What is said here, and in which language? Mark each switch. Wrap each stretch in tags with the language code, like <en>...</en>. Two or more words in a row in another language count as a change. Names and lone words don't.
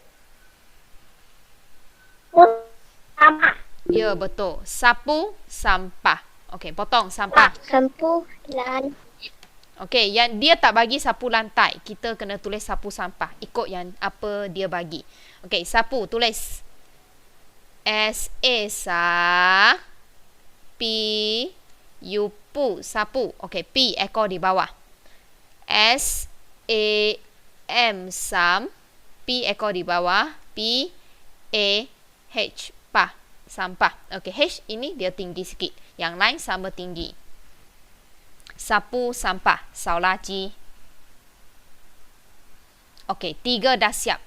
<ms>Sampah. Ya, betul. Sapu sampah. Okey, potong sampah. Sapu lan. Okey, yang dia tak bagi sapu lantai. Kita kena tulis sapu sampah. Ikut yang apa dia bagi. Okey, sapu tulis. S-A-S-A. P-U-P. Sapu. Okey, P ekor di bawah. S-A-M. Sam. P ekor di bawah. P-A-H. Pah. Sampah. Okey, H ini dia tinggi sikit. Yang lain sama tinggi. Sapu sampah. Saulaji. Okey, 3 dah siap.</ms>